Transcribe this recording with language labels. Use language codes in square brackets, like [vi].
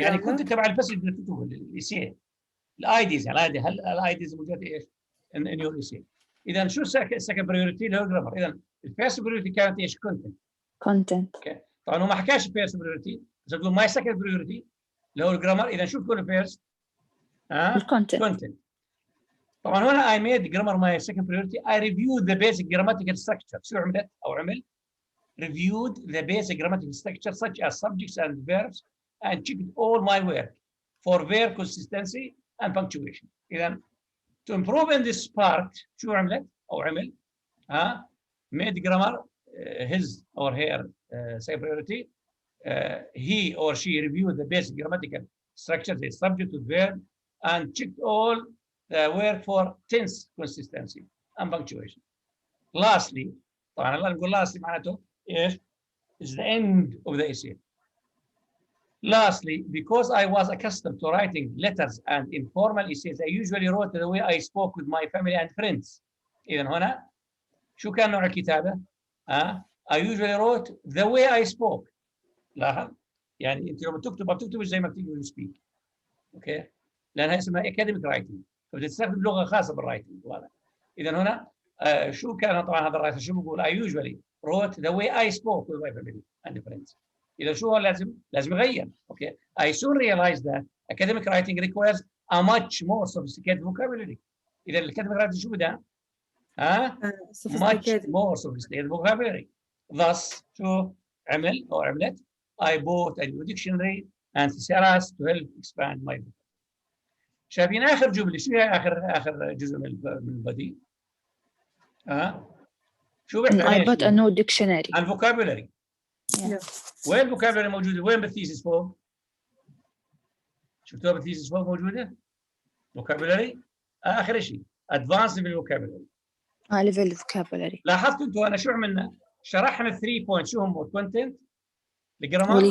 [ar] يعني كنت تبع الباسج اللي تكتبه الإيسيه. الايديز يعني هل الايديز موجوده ايش؟ [en] in your essay. [ar] اذا شو [en] second priority [ar] اللي هو grammar. اذا الفيرست priority كانت ايش؟ content. اوكي. طبعا هو ما حكاش [en] first priority [ar] بس يقول [en] my second priority [ar] اللي هو الجرامر. اذا شو بكون الفيرست؟ content. طبعا هنا [en] I made grammar my second priority. I reviewed the basic grammatical structure. [ar] شو عملت او عمل؟ [en] reviewed the basic grammatical structure such as subjects and verbs and checked all my work for verb consistency and punctuation. [ar] إذا [en] to improve in this part [ar] شو عملت أو عمل؟ [en] made grammar his or her second priority. He or she reviewed the basic grammatical structure, the subject to verb, and checked all the work for tense consistency and punctuation. Lastly, [ar] طبعا الآن نقول [en] lastly [ar] معناته إيش؟ [en] is the end of the essay. Lastly, because I was accustomed to writing letters and informal essays, I usually wrote the way I spoke with my family and friends. [ar] إذن هنا شو كان نوع الكتابة؟ [en] I usually wrote the way I spoke. [ar] لاحظ؟ يعني أنت لما بتكتب زي ما بتقول speak. أوكي؟ لأنها اسمها academic writing. فبتستخدم لغة خاصة بالرايتنج. إذن هنا شو كان طبعا هذا الرايتر شو بقول؟ [en] I usually wrote the way I spoke with my family and friends. [ar] إذا شو لازم يغير. Okay. [en] I soon realized that academic writing requires a much more sophisticated vocabulary. [ar] إذا [en] academic writing [ar] شو بدها؟ [en] much more sophisticated vocabulary. Thus [ar] شو عمل أو عملت؟ [en] I bought a new dictionary and thesaurus to help expand my vocabulary. [ar] شايفين آخر جملة شو هي آخر جزء من البديل؟ شو بيحكي [en] I bought a new dictionary. [ar] عن vocabulary. وين الفوكابلري موجوده؟ وين بالثيسس فوق؟ شفتوها بالثيسس فوق موجوده؟ فوكابلري اخر شيء ادفانس ليفل فوكابلري. ليفل فوكابلري. لاحظتوا انتوا انا شو عملنا؟ شرحنا الثري بوينت شو هم؟ الكونتنت، الجرامر